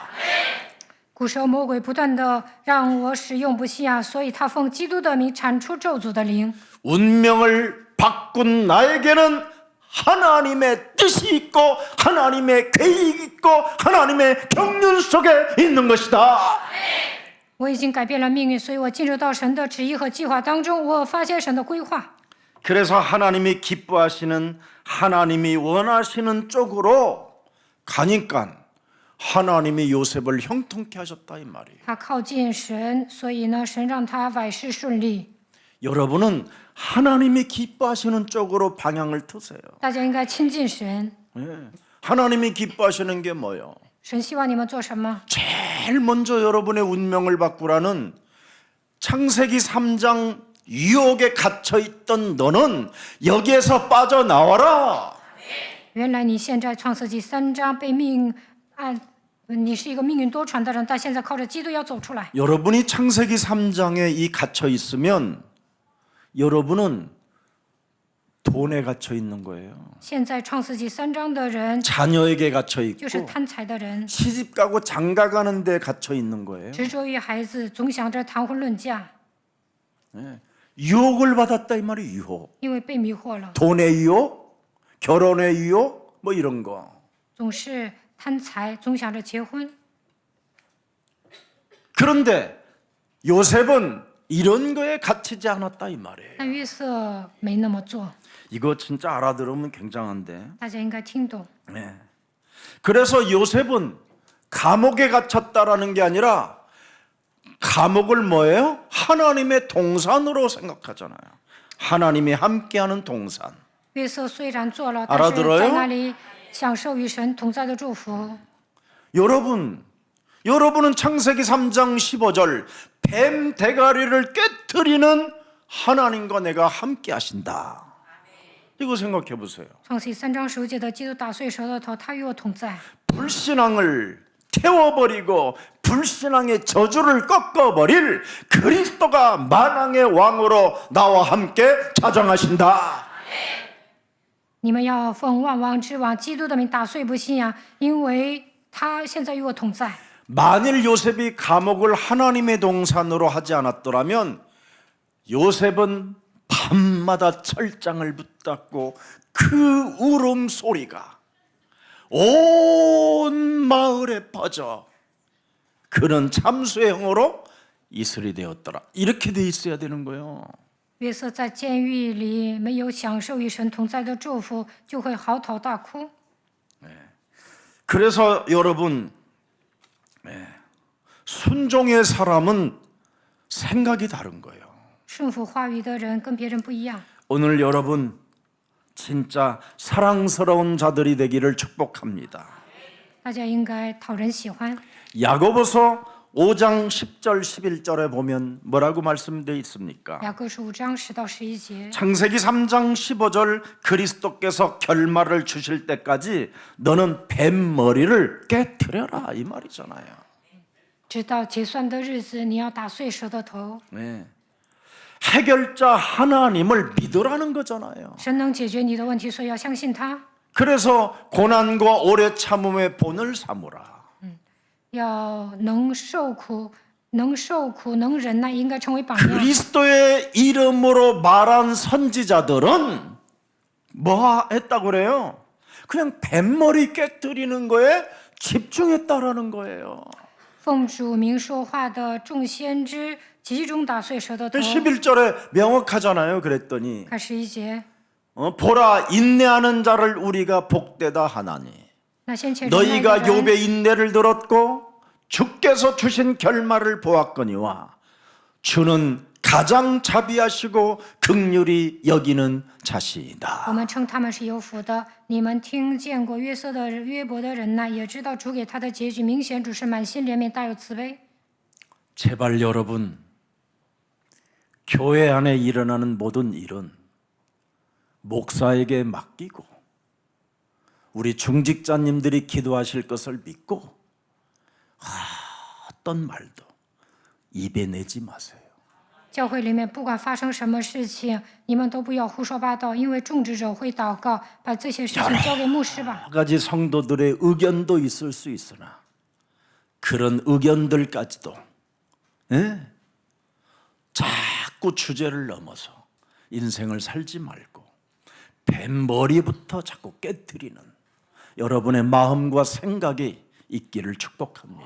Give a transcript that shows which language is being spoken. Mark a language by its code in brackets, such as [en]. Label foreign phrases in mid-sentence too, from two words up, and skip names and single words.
[zh] 古时候魔鬼不断的让我使用不信啊，所以他奉基督的名铲除咒诅的灵。 [ko] 운명을 바꾼 나에게는 하나님의 뜻이 있고 하나님의 계획이 있고 하나님의 경륜 속에 있는 것이다. [zh] 我已经改变了命运，所以我进入到神的旨意和计划当中，我发现神的规划。 [ko] 그래서 하나님이 기뻐하시는 하나님이 원하시는 쪽으로 가니까 하나님이 요셉을 형통케 하셨다 이 말이에요. [zh] 他靠近神，所以呢，神让他百事顺利。 [ko] 여러분은 하나님이 기뻐하시는 쪽으로 방향을 트세요. [zh] 大家应该亲近神。 [ko] 예. 하나님이 기뻐하시는 게 뭐예요? [zh] 神希望你们做什么？ [ko] 제일 먼저 여러분의 운명을 바꾸라는 창세기 3장 유혹에 갇혀 있던 너는 여기에서 빠져나와라. [zh] 原来你现在创世纪3章被命按，你是一个命运多舛的人，但现在靠着基督要走出来。 [ko] 여러분이 창세기 3장에 이 갇혀 있으면 여러분은 돈에 갇혀 있는 거예요. [zh] 现在创世纪3章的人 [ko] 자녀에게 갇혀 [zh] 就 [ko] 있고 [zh] 是贪财的人， [ko] 시집 가고 장가 가는 데 갇혀 있는 거예요. [zh] 执着于孩子，总想着谈婚论嫁， [ko] 유혹을 받았다 이 말이 유혹. [zh] 因为被迷惑了， [ko] 돈의 유혹, 결혼의 유혹 뭐 이런 거. [zh] 总是贪财，总想着结婚。 [ko] 그런데 요셉은 이런 거에 갇히지 않았다 이 말이에요. [zh] 但约瑟没那么做， [ko] 이거 진짜 알아들으면 굉장한데. [zh] 大家应该听懂。 [ko] 네. 그래서 요셉은 감옥에 갇혔다라는 게 아니라 감옥을 뭐예요? 하나님의 동산으로 생각하잖아요. 하나님이 함께하는 동산. [zh] 约瑟虽然做了，但是 [ko] 알아들어요? [zh] 在那里享受与神同在的祝福。 [ko] 여러분은 창세기 3장 15절 뱀 대가리를 깨트리는 하나님과 내가 함께 하신다. 이거 생각해 보세요. [zh] 创世纪3章15节的基督打碎蛇的头，他与我同在。 [ko] 불신앙을 태워버리고 불신앙의 저주를 꺾어버릴 그리스도가 만왕의 왕으로 나와 함께 자정하신다. [zh] 你们要奉万王之王基督的名打碎不信仰，因为他现在与我同在。 [ko] 만일 요셉이 감옥을 하나님의 동산으로 하지 않았더라면 요셉은 밤마다 철장을 붙잡고 그 울음 소리가 온 마을에 퍼져 그는 참수의 형으로 이슬이 되었더라. 이렇게 돼 있어야 되는 거예요. [zh] 约瑟在监狱里没有享受与神同在的祝福，就会嚎啕大哭。 [ko] 그래서 여러분 순종의 사람은 생각이 다른 거예요. [zh] 顺服话语的人跟别人不一样。 [ko] 오늘 여러분 진짜 사랑스러운 자들이 되기를 축복합니다. [zh] 大家应该讨人喜欢。 [ko] 야고보서 5장 10절 11절에 보면 뭐라고 말씀되어 있습니까? [zh] 雅各书5章10到11节， [ko] 창세기 3장 15절 그리스도께서 결말을 주실 때까지 너는 뱀머리를 깨트려라 이 말이잖아요. [zh] 直到结算的日子，你要打碎蛇的头。 [ko] 네. 해결자 하나님을 믿으라는 거잖아요. [zh] 神能解决你的问题，所以要相信他。 [ko] 그래서 고난과 오래 참음의 본을 삼으라. [zh] 要能受苦，能忍耐，应该成为榜样。 [ko] 그리스도의 이름으로 말한 선지자들은 뭐 했다고 그래요? 그냥 뱀머리 깨뜨리는 거에 집중했다라는 거예요. [zh] 奉主名说话的众先知集中打碎舌头头。 [ko] 11절에 명확하잖아요. 그랬더니 [zh] 看11节， [ko] 보라 인내하는 자를 우리가 복되다 하나니 [zh] 那先前忍耐的 [ko] 너희가 [zh] 人， [ko] 욥의 인내를 들었고 주께서 주신 결말을 보았거니와 주는 가장 자비하시고 긍휼히 여기는 [zh] 我 [ko] 자시이다. [zh] 们称他们是有福的。你们听见过约伯的忍耐，也知道主给他的结局明显，主是满心怜悯，大有慈悲。 [ko] 제발 여러분, 교회 안에 일어나는 모든 일은 목사에게 맡기고 우리 중직자님들이 기도하실 것을 믿고 어떤 말도 입에 내지 마세요. [zh] 教会里面不管发生什么事情，你们都不要胡说八道，因为种植者会祷告，把这些事情交给牧师吧。 [ko] 여러 가지 성도들의 의견도 있을 수 있으나 그런 의견들까지도 자꾸 주제를 넘어서 인생을 살지 말고 뱀머리부터 자꾸 깨트리는 여러분의 마음과 생각이 있기를 축복합니다.